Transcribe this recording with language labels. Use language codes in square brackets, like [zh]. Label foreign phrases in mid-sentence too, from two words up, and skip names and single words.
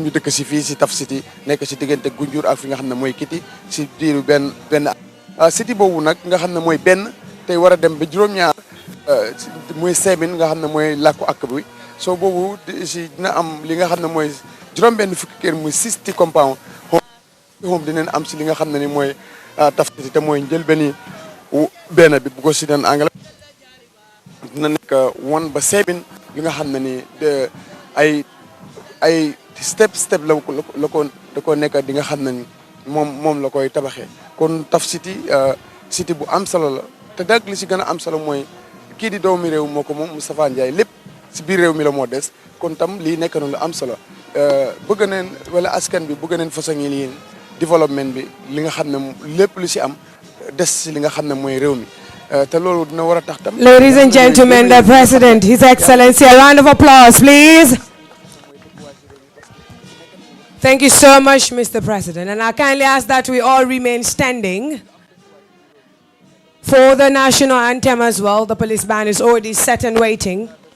[wo] ñu dëkk si fii si Taf City nekk si diggante Gunjur ak fi nga xam ne mooy Kiti si diiru benn at city boobu nag nga xam ne mooy benn tey war a dem ba juróom-ñaar mooy seebin nga xam ne mooy làkku ak bi soo boobu si dina am li nga xam ne mooy juróom-benn fukki kër muy 60 [en] compound home [wo] dinañ am si li nga xam ne ni mooy Taf City te mooy njël benn bi bu ko si den anglais dina nekk 1 ba 7 li nga xam ne ni ay step la ko nekk di nga xam ne ni moom la koy tabaxee kon Taf City city bu am solo la te dag li si gën a am solo mooy kii di doomi réew moo ko moom Moustapha Ndiaye lépp si biir réew mi la moo des kon tam lii nekk na lu am solo bëgg neen wala askan bi bëgg neen façon yi lii développement bi li nga xam ne lépp lu si am des si li nga xam ne mooy réew mi te loolu dina war a tax tam. [en] Ladies and gentlemen, the President, His Excellency, a round of applause, please. Thank you so much, Mr. President. And I kindly ask that we all remain standing For the national anthem as well, the police band is already set and waiting.